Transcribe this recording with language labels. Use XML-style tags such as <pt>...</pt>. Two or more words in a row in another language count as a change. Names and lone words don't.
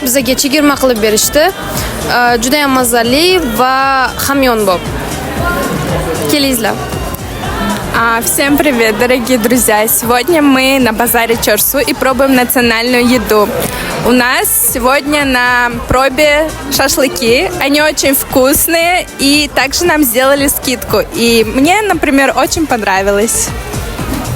<uz>Bizga chegirma qilib berishdi. Juda ham mazali va hamyonbop. Kelingizlar.</uz> <ru>Всем привет, дорогие друзья! Сегодня мы на базаре Чорсу и пробуем национальную еду. У нас сегодня на пробе шашлыки. Они очень вкусные и также нам сделали скидку. И мне, например, очень понравилось.</ru>